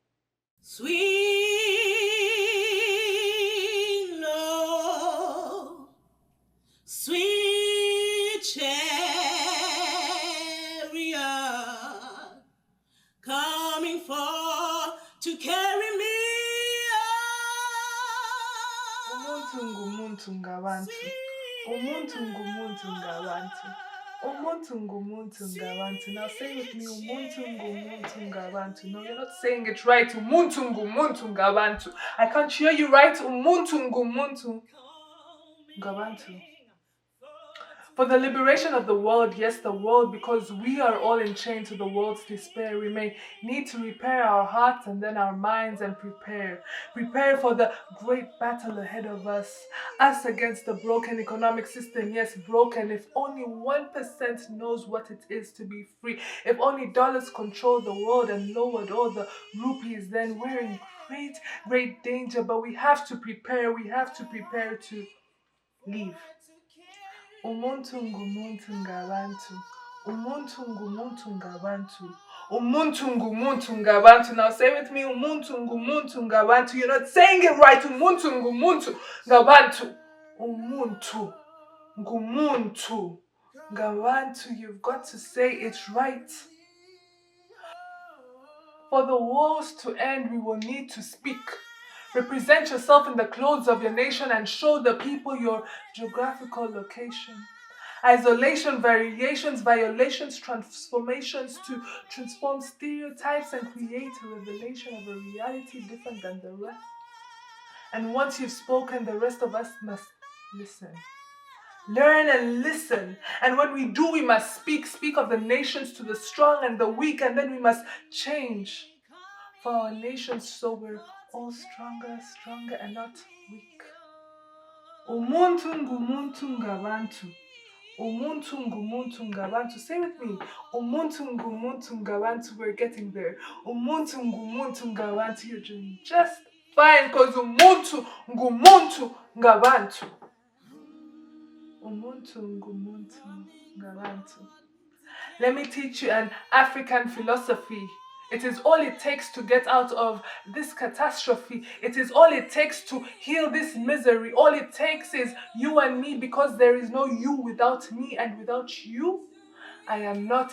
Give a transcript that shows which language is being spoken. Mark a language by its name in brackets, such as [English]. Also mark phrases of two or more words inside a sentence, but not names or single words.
[English] Sweet Lord, sweet chariot, coming for to carry me [Zulu] Umuntu ngabantu. Umuntu ngabantu. Umuntu ngabantu. [English] Now say with me, [Zulu] umuntu ngabantu. [English] No, you're not saying it right. [Zulu] Umuntu ngabantu. [English] I can't hear you right. [Zulu] Umuntu ngabantu. [English] For the liberation of the world, yes, the world, because we are all enchained to the world's despair. We may need to repair our hearts and then our minds and prepare for the great battle ahead of us. Us against the broken economic system, yes, broken. If only 1% knows what it is to be free, if only dollars control the world and lowered all the rupees, then we're in great danger. But we have to prepare to leave. [Zulu] Umuntu ngabantu. Umuntu ngabantu. Umuntu ngabantu. [English] Now say with me, [Zulu] umuntu ngabantu. [English] You're not saying it right. [Zulu] Umuntu ngabantu. Umuntu ngabantu. [English] You've got to say it right. For the wars to end, we will need to speak. Represent yourself in the clothes of your nation and show the people your geographical location. Isolation, variations, violations, transformations to transform stereotypes and create a revelation of a reality different than the rest. And once you've spoken, the rest of us must listen. Learn and listen. And when we do, we must speak of the nations to the strong and the weak, and then we must change for our nations so we're all stronger and not weak. [Zulu] Umuntu ngabantu. Umuntu ngabantu. [English] Say with me. [Zulu] Umuntu ngabantu. [English] We're getting there. [Zulu] Umuntu ngabantu. [English] You're doing just fine because [Zulu] umuntu ngabantu. Umuntu ngabantu. [English] Let me teach you an African philosophy. It is all it takes to get out of this catastrophe. It is all it takes to heal this misery. All it takes is you and me, because there is no you without me, and without you, I am not.